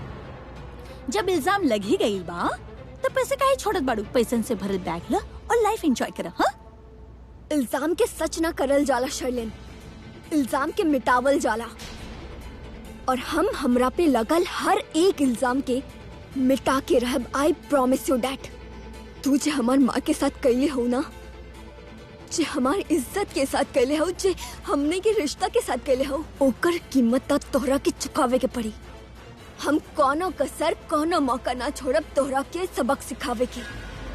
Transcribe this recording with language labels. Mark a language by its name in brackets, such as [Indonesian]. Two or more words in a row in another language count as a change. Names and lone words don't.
[Bhojpuri] जब इल्जाम लग ही गई बा तो पैसे काहे छोड़त बाड़ू। पैसन से भरल बैग ला और [English] life enjoy [Bhojpuri] करा। हाँ, इल्जाम के सच ना करल जाला शर्लिन, इल्जाम के मिटावल जाला। और हम हमरा पे लगल हर एक इल्जाम के मिटा के रहब। [English] I promise you that. [Bhojpuri] तू जे हमार माँ के साथ कैले हो ना, जे हमार इज्जत के साथ कैले हो, जे हमने के रिश्ता के साथ कैले हो, ओकर कीमत त तोहरा के चुकावे के पड़ी। हम कोनो कसर कोनो मौका ना छोड़ब तोहरा के सबक सिखावे के।